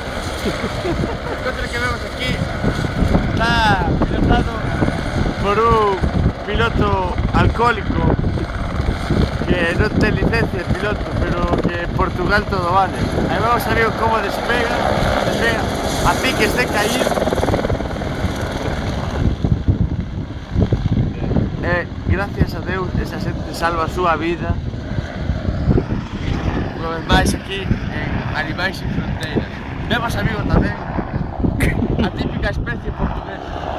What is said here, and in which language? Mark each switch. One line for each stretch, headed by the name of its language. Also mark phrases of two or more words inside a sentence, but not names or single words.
Spanish: El helicóptero que vemos aquí está pilotado por un piloto alcohólico que no tiene licencia de piloto, pero que en Portugal todo vale. Ahí vamos a ver cómo despega
Galician: a piques de caer. Gracias a Deus, esa xente salva a súa vida. Unha vez máis aquí en Animais Sin Fronteiras. Vemos, amigos, tamén a típica especie portuguesa.